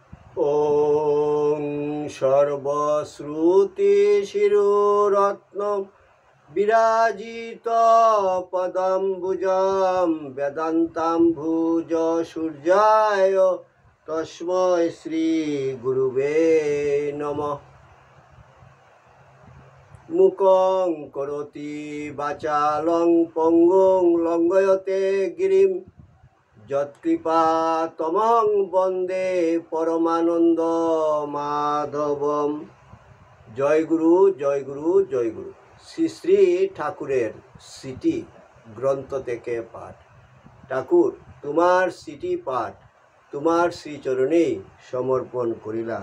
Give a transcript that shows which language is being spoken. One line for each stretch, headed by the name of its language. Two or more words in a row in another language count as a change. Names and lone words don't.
Sanskrit: ॐ सर्वश्रुतिशिरोरत्नं विराजितपदाम्बुजं वेदान्ताम्बुजसूर्याय तस्मै श्रीगुरुवे नमः। मूकं करोति वाचालं पङ्गुं लङ्घयते गिरिं যৎকৃপাতমহং বন্দে পরমানন্দ মাধবম।
Bangla: জয় গুরু জয় গুরু জয় গুরু। শ্রী শ্রী ঠাকুরের সিটি গ্রন্থ থেকে পাঠ। ঠাকুর, তোমার সিটি পাঠ তোমার শ্রীচরণেই সমর্পণ করিলাম।